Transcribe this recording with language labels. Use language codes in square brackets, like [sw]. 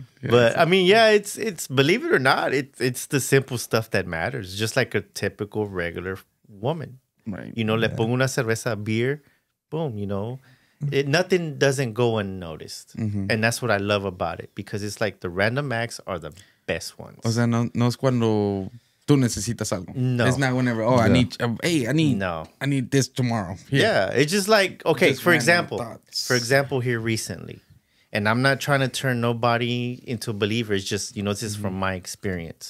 [en] But I mean, yeah, it's believe it or not, it's the simple stuff that matters. Just like a typical regular woman. Right. [es] Le pongo una cerveza, [en] beer, boom, nothing doesn't go unnoticed. And that's what I love about it, because it's like the random acts are the best ones. [es] O sea, no es cuando tú necesitas algo. [en] No. It's not whenever, I need this tomorrow. Here. Yeah, it's just like, okay, Just for random example, here recently, and I'm not trying to turn nobody into a believer. It's just, this is from my experience.